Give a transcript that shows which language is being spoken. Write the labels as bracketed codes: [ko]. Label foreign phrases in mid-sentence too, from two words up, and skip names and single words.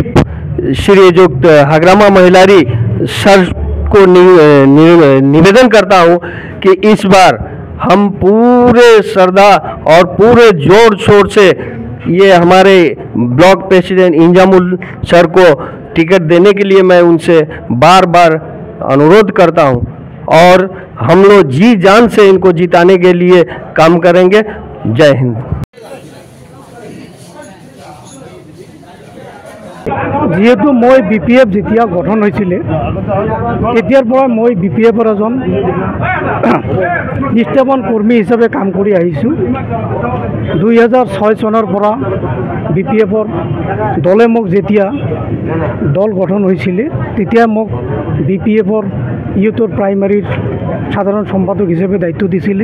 [hi] श्रीयुक्त हगरामा महिलारी सर को निवेदन करता हूं कि इस बार हम पूरे श्रद्धा और पूरे जोर शोर से ये हमारे ब्लॉक प्रेसिडेंट इंजामुल सर को टिकट देने के लिए मैं उनसे बार बार अनुरोध करता हूं और हम लोग जी जान से इनको जिताने के लिए काम करेंगे। जय हिंद। [as] যেহেতু মই বিপিএফ যেতিয়া গঠন হৈছিলে তেতিয়াৰ পৰা মই বিপিএফৰ এজন নিষ্ঠাবান কৰ্মী হিচাপে কাম কৰি আহিছোঁ। 2006 চনৰ পৰা বিপিএফৰ দলে মোক যেতিয়া দল গঠন হৈছিলে তেতিয়া মোক বিপিএফৰ ইউথৰ প্ৰাইমাৰীৰ সাধাৰণ সম্পাদক হিচাপে দায়িত্ব দিছিলে।